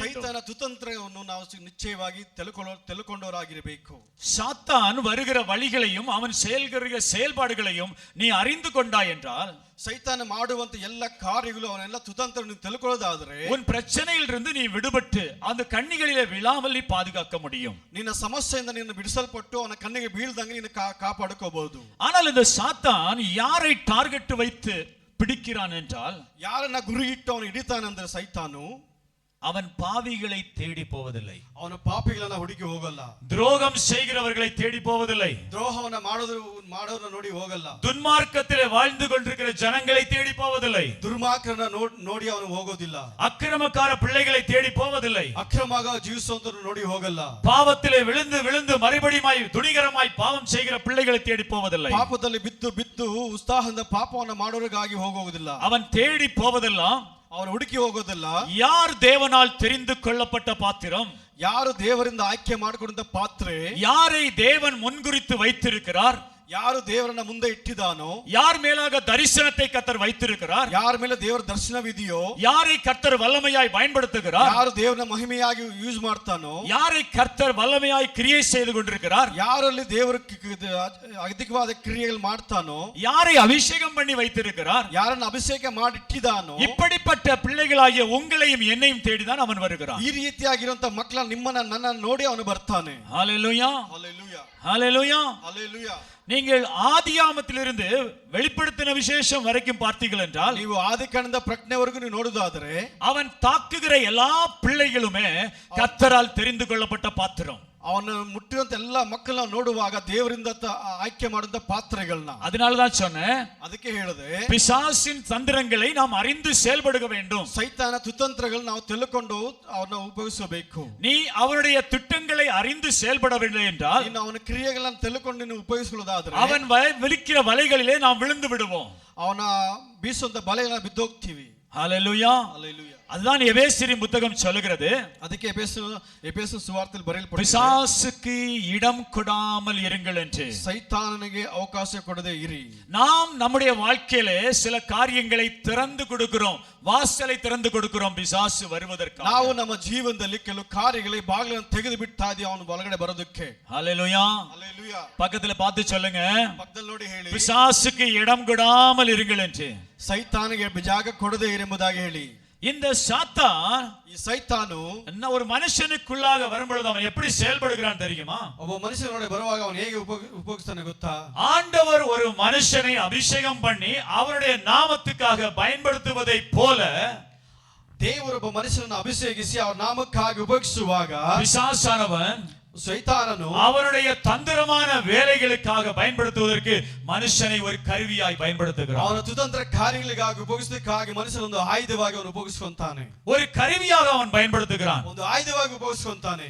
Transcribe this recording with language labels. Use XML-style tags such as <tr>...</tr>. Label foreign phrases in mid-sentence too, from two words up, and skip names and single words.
<kn>ಸೈತಾನ ಕುತಂತ್ರವನ್ನು ನಾವು ನಿಶ್ಚಯವಾಗಿ ತಿಳ್ಕೊಂಡವರಾಗಿರಬೇಕು.</kn> <ta>சாத்தான் வருகிற வழிகளையும் அவன் செயல்கிற செயல்பாடுகளையும் நீ அறிந்து கொண்டாய் என்றால்,</ta> <kn>ಸೈತಾನ ಮಾಡುವಂತ ಎಲ್ಲ ಕಾರ್ಯಗಳು ಅವನೆಲ್ಲ ತುತಂತ್ರ ತಿಳ್ಕೊಳ್ಳೋದಾದ್ರೆ</kn> <ta>உன் பிரச்சனையிலிருந்து நீ விடுபட்டு அந்த கண்ணிகளிலே விழாமல் நீ பாதுகாக்க முடியும்.</ta> <kn>ನಿನ್ನ ಸಮಸ್ಯೆಯಿಂದ ನೀನು ಬಿಡಿಸಲ್ಪಟ್ಟು ಅವನ ಕಣ್ಣಿಗೆ ಬೀಳ್ದಂಗೆ ನೀನು ಕಾಪಾಡಿಕೊಳ್ಳಬಹುದು.</kn> <ta>ஆனால் இந்த சாத்தான் யாரை டார்கெட் வைத்து பிடிக்கிறான் என்றால்,</ta> <kn>ಯಾರನ್ನ ಗುರಿ ಇಟ್ಟು ಅವನು ಹಿಡಿತಾನಂದ್ರೆ ಸೈತಾನು</kn> <ta>அவன் பாவிகளை தேடி போவதில்லை.</ta> <kn>ಅವನು ಪಾಪಿಗಳನ್ನ ಹುಡುಕಿ ಹೋಗಲ್ಲ.</kn> <ta>துரோகம் செய்கிறவர்களை தேடி போவதில்லை.</ta> <kn>ದ್ರೋಹವನ್ನ ಮಾಡೋದನ್ನ ನೋಡಿ ಹೋಗಲ್ಲ.</kn> <ta>துன்மார்க்கத்திலே வாழ்ந்து கொண்டிருக்கிற ஜனங்களை தேடி போவதில்லை.</ta> <kn>ದುರ್ಮಾರ್ಗರನ್ನ ನೋಡಿ ಅವನು ಹೋಗೋದಿಲ್ಲ.</kn> <ta>அக்கிரமக்கார பிள்ளைகளை தேடி போவதில்லை.</ta> <kn>ಅಕ್ರಮವಾಗಿ ಜೀವಿಸುವಂತರು ನೋಡಿ ಹೋಗಲ್ಲ.</kn> <ta>பாவத்திலே விழுந்து விழுந்து மறுபடியுமாய் துணிகரமாய் பாவம் செய்கிற பிள்ளைகளை தேடி போவதில்லை.</ta> <kn>ಪಾಪದಲ್ಲಿ ಬಿದ್ದು ಉತ್ಸಾಹದಿಂದ ಪಾಪವನ್ನ ಮಾಡೋರಿಗಾಗಿ ಹೋಗೋದಿಲ್ಲ.</kn> <ta>அவன் தேடி போவதெல்லாம்,</ta> <kn>ಅವನು ಹುಡುಕಿ ಹೋಗೋದಿಲ್ಲ,</kn> <ta>யார் தேவனால் தெரிந்து கொள்ளப்பட்ட பாத்திரம்,</ta> <kn>ಯಾರು ದೇವರಿಂದ ಆಯ್ಕೆ ಮಾಡಿಕೊಂಡ ಪಾತ್ರೆ,</kn> <ta>யாரை தேவன் முன்குறித்து வைத்திருக்கிறார்,</ta> <kn>ಯಾರು ದೇವರನ್ನ ಮುಂದೆ ಇಟ್ಟಿದಾನೋ,</kn> <ta>யார் மேலாக தரிசனத்தை கர்த்தர் வைத்திருக்கிறார்,</ta> <kn>ಯಾರ ಮೇಲೆ ದೇವರ ದರ್ಶನವಿದೆಯೋ,</kn> <ta>யாரை கர்த்தர் வல்லமையாய் பயன்படுத்துகிறார்,</ta> <kn>ಯಾರು ದೇವರನ್ನ ಮಹಿಮೆಯಾಗಿ ಯೂಸ್ ಮಾಡ್ತಾನೋ,</kn> <ta>யாரை கர்த்தர் வல்லமையாய் கிரியை செய்து கொண்டிருக்கிறார்,</ta> <kn>ಯಾರಲ್ಲಿ ದೇವರ ಅಧಿಕವಾದ ಕ್ರಿಯೆಗಳು ಮಾಡ್ತಾನೋ,</kn> <ta>யாரை அபிஷேகம் பண்ணி வைத்திருக்கிறார்,</ta> <kn>ಯಾರನ್ನ ಅಭಿಷೇಕ ಮಾಡಿಟ್ಟಿದಾನೋ,</kn> <ta>இப்படிப்பட்ட பிள்ளைகளாகிய உங்களையும் என்னையும் தேடிதான் அவன் வருகிறான்.</ta> <kn>ಈ ರೀತಿಯಾಗಿರುವಂತ ಮಕ್ಕಳ ನನ್ನನ್ನು ನೋಡಿ ಅವನು ಬರ್ತಾನೆ.</kn> <ta>ஹalleluya,</ta> <kn>ಹಲ್ಲೆಲೂಯಾ,</kn> <ta>ஹalleluya.</ta> <kn>ಹಲ್ಲೆಲೂಯಾ.</kn> <ta>நீங்கள் ஆதியாமத்திலிருந்து வெளிப்படுத்தின விசேஷம் வரைக்கும் பார்த்தீர்கள் என்றால்,</ta> <kn>ನೀವು ಆದಿಕಾಂಡದ ಪ್ರಜ್ಞೆವರೆಗೂ ನೀವು ನೋಡುವುದಾದರೆ</kn> <ta>அவன் தாக்குகிற எல்லா பிள்ளைகளுமே கர்த்தரால் தெரிந்து கொள்ளப்பட்ட பாத்திரம்.</ta> <kn>ಅವನ ಮುಟ್ಟಿರುವಂತ ಎಲ್ಲಾ ಮಕ್ಕಳನ್ನ ನೋಡುವಾಗ ದೇವರಿಂದ ಆಯ್ಕೆ ಮಾಡಿದಂತ ಪಾತ್ರೆಗಳನ್ನ.</kn> <ta>அதனாலதான் சொன்னேன்,</ta> <kn>ಅದಕ್ಕೆ ಹೇಳಿದೆ,</kn> <ta>பிசாசின் தந்திரங்களை நாம் அறிந்து செயல்படுக வேண்டும்.</ta> <kn>ಸೈತಾನ ತುತಂತ್ರಗಳನ್ನ ನಾವು ತಿಳ್ಕೊಂಡು ಅವನ್ನ ಉಪಯೋಗಿಸಬೇಕು.</kn> <ta>நீ அவனுடைய திட்டங்களை அறிந்து செயல்படவில்லை என்றால்,</ta> <kn>ನೀನು ಅವನ ಕ್ರಿಯೆಗಳನ್ನು ತಿಳ್ಕೊಂಡು ನೀನು ಉಪಯೋಗಿಸಬಹುದಾದ್ರೆ</kn> <ta>அவன் விழிக்கிற வலைகளிலே நாம் விழுந்து விடுவோம்.</ta> <kn>ಅವನ ಬೀಸುವಂತ ಬಲೆಗಳನ್ನ ಬಿದ್ದೋಗ್ತೀವಿ.</kn> <ta>ஹalleluya,</ta> <kn>ಹಲ್ಲೆಲೂಯಾ.</kn> <ta>அதுதான் எபேசியரின் புத்தகம் சொல்லுகிறது.</ta> <kn>ಅದಕ್ಕೆ ಎಫೆಸ ಸುವಾರ್ತೆಯಲ್ಲಿ ಬರೆಯಲ್ಪಟ್ಟಿದೆ,</kn> <ta>பிசாசுக்கு இடம் கொடாமல் இருங்கள் என்று.</ta> <kn>ಸೈತಾನನಿಗೆ ಅವಕಾಶ ಕೊಡದೆ ಇರಿ.</kn> <ta>நாம் நம்முடைய வாழ்க்கையிலே சில காரியங்களை திறந்து கொடுக்கிறோம், வாசலை திறந்து கொடுக்கிறோம் பிசாசு வருவதற்கு.</ta> <kn>ನಾವು ನಮ್ಮ ಜೀವನದಲ್ಲಿ ಕೆಲವು ಕಾರ್ಯಗಳಿಗೆ ಬಾಗಿಲನ್ನು ತೆಗೆದು ಬಿಡ್ತಾ ಇದೀವಿ ಅವನು ಒಳಗಡೆ ಬರೋದಕ್ಕೆ.</kn> <ta>ஹalleluya.</ta> <kn>ಹಲ್ಲೆಲೂಯಾ.</kn> <ta>பக்கத்துல பார்த்து சொல்லுங்க,</ta> <kn>ಪಕ್ಕದಲ್ಲಿ ನೋಡಿ ಹೇಳಿ,</kn> <ta>பிசாசுக்கு இடம் கொடாமல் இருங்கள் என்று.</ta> <kn>ಸೈತಾನಿಗೆ ಜಾಗ ಕೊಡದೆ ಇರಿ ಎಂಬುದಾಗಿ ಹೇಳಿ.</kn> <ta>இந்த சாத்தான்</ta> <kn>ಈ ಸೈತಾನು</kn> <ta>ஒரு மனுஷனுக்குள்ளாக வரும்பொழுது அவன் எப்படி செயல்படுகிறான் தெரியுமா?</ta> <kn>ಒಬ್ಬ ಮನುಷ್ಯನೊಳಗೆ ಬರುವಾಗ ಅವನು ಹೇಗೆ ಉಪಯೋಗಿಸ್ತಾನೆ ಗೊತ್ತಾ?</kn> <ta>ஆண்டவர் ஒரு மனுஷனை அபிஷேகம் பண்ணி அவருடைய நாமத்துக்காக பயன்படுத்துவதை போல</ta> <kn>ದೇವರು ಒಬ್ಬ ಮನುಷ್ಯನನ್ನು ಅಭಿಷೇಕಿಸಿ ಅವರ ನಾಮಕ್ಕಾಗಿ ಉಪಯೋಗಿಸುವಾಗ</kn> <ta>பிசாசானவன்</ta> <kn>ಸೈತಾನನು</kn> <ta>அவனுடைய தந்திரமான வேலைகளுக்காக பயன்படுத்துவதற்கு மனுஷனை ஒரு கருவியாய் பயன்படுத்துகிறான்.</ta> <kn>ಅವನ ತುತಂತ್ರ ಕಾರ್ಯಗಳಿಗಾಗಿ ಉಪಯೋಗಿಸಲಿಕ್ಕಾಗಿ ಮನುಷ್ಯನೊಂದು ಆಯುಧವಾಗಿ ಅವನು ಉಪಯೋಗಿಸ್ಕೊಂತಾನೆ.</kn> <ta>ஒரு கருவியாக அவன் பயன்படுத்துகிறான்.</ta> <kn>ಒಂದು ಆಯುಧವಾಗಿ ಉಪಯೋಗಿಸ್ಕೊಂತಾನೆ.</kn>